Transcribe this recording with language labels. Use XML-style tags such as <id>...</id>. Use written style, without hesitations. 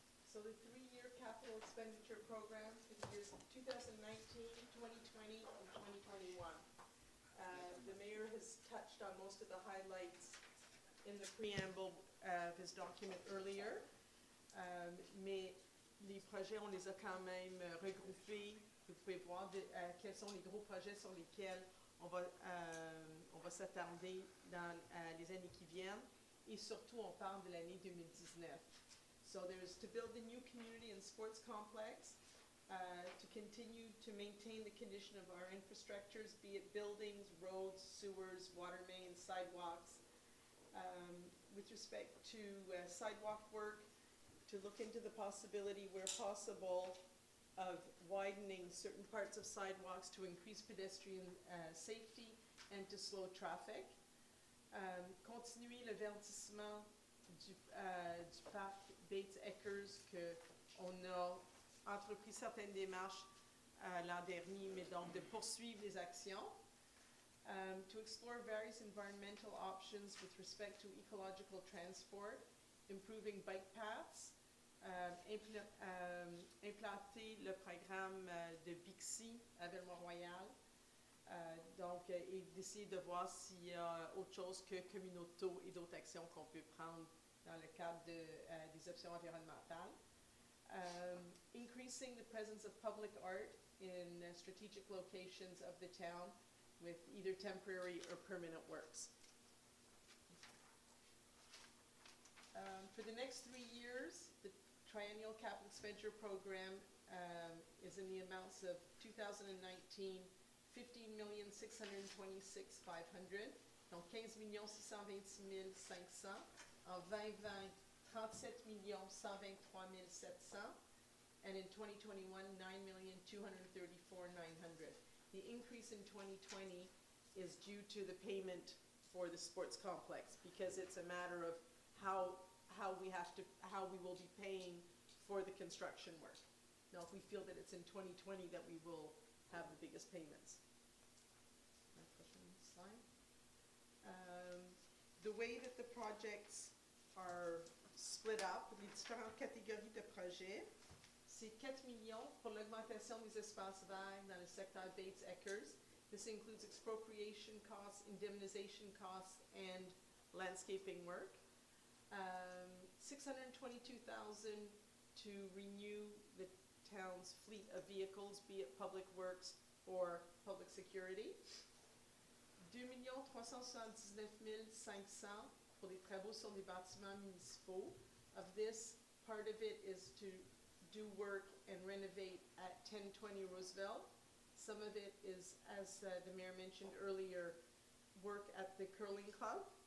<en>So the three-year capital expenditure program for the years 2019, 2020, and 2021. The mayor has touched on most of the highlights in the preamble of his document earlier.</en> <fr>Mais les projets, on les a quand même regroupés. Vous pouvez voir quels sont les gros projets sur lesquels on va s'attarder dans les années qui viennent. Et surtout, on parle de l'année 2019.</fr> <en>So there's to build a new community and sports complex, to continue to maintain the condition of our infrastructures, be it buildings, roads, sewers, water mains, sidewalks. With respect to sidewalk work, to look into the possibility where possible of widening certain parts of sidewalks to increase pedestrian safety and to slow traffic.</en> <fr>Continuer le verdissement du parc Bates-Eckers, qu'on a entrepris certaines démarches l'an dernier, mais donc de poursuivre les actions.</fr> <en>To explore various environmental options with respect to ecological transport, improving bike paths,</en> <fr>implanter le programme de Bixi à Ville-Mont-royal, donc et d'essayer de voir s'il y a autre chose que communauto et d'autres actions qu'on peut prendre dans le cadre des options environnementales.</fr> <en>Increasing the presence of public art in strategic locations of the town with either temporary or permanent works. For the next 3 years, the triennial capital expenditure program is in the amounts of 2019, $15,626,500, donc 15,626,500.</en> <fr>En 2020, 37,123,700,</fr> <en>and in</en> <fr>2021, 9,234,900.</fr> <en>The increase in 2020 is due to the payment for the sports complex, because it's a matter of how we will be paying for the construction work. Now, if we feel that it's in 2020 that we will have the biggest payments. Slide. The way that the projects are split up,</en> <fr>les différentes catégories de projets, c'est 4 millions pour l'augmentation des espaces verts dans le secteur Bates-Eckers.</fr> <en>This includes expropriation costs, indemnization costs, and landscaping work. $622,000 to renew the town's fleet of vehicles, be it public works or public security.</en> <fr>2,379,500 pour les travaux sur les bâtiments municipaux.</fr> <en>Of this, part of it is to do work and renovate at 1020 Roosevelt. Some of it is, as the mayor mentioned earlier, work at the curling club.</en>